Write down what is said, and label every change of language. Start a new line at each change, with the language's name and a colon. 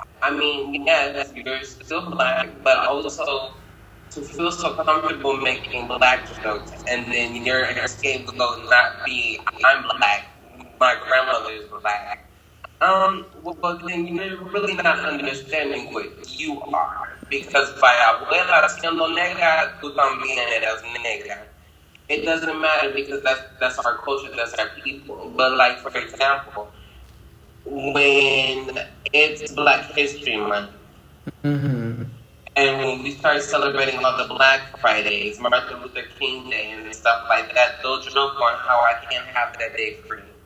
English: I mean, yes, you're still black, but also to feel so comfortable making black jokes, and then your scapegoat not be, I'm black, my grandmother is black. Well, then you're really not understanding what you are. Because by
Spanish: abuela siendo negra, tú también eres negra.
English: It doesn't matter, because that's our culture, that's our people. But like, for example, when it's Black History Month, Mm-hmm. and when we start celebrating all the Black Fridays, Martin Luther King Day, and stuff like that, they'll joke on how I can't have that day free.